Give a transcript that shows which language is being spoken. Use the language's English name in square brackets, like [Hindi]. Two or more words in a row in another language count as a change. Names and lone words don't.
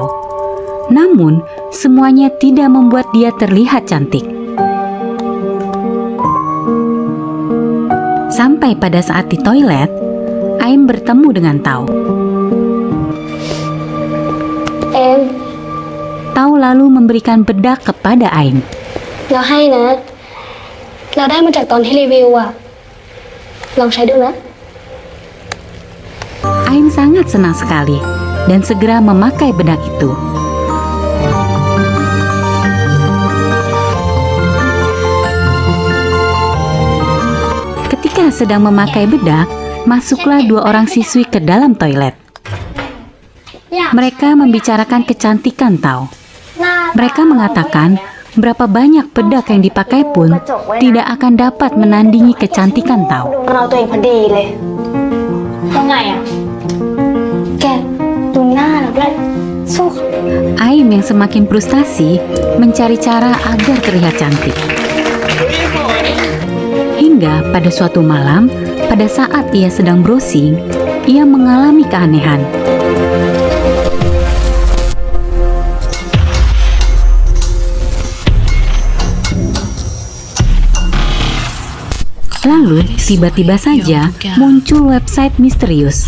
[Indonesian] Namun, semuanya tidak membuat dia terlihat cantik. Sampai pada saat di toilet, Aim bertemu dengan Tao. Tao lalu memberikan bedak kepada Aim. [Thai] เราให้นะเราได้มาจากตอนที่รีวิวอะลองใช้ดูนะ [Indonesian] Aim sangat senang sekali dan segera memakai bedak itu. Ketika sedang memakai bedak, masuklah dua orang siswi ke dalam toilet. Mereka membicarakan kecantikan Tao. Mereka mengatakan berapa banyak bedak yang dipakai pun tidak akan dapat menandingi kecantikan Tao. [Thai] เราตัวเองพอดีเลยว่าไงอะแกดูหน้าเราด้วยสู้เขา [Indonesian] Aim yang semakin frustasi mencari cara agar terlihat cantik. Hingga pada suatu malam, pada saat ia sedang browsing, ia mengalami keanehan. Lalu, tiba-tiba saja muncul website misterius.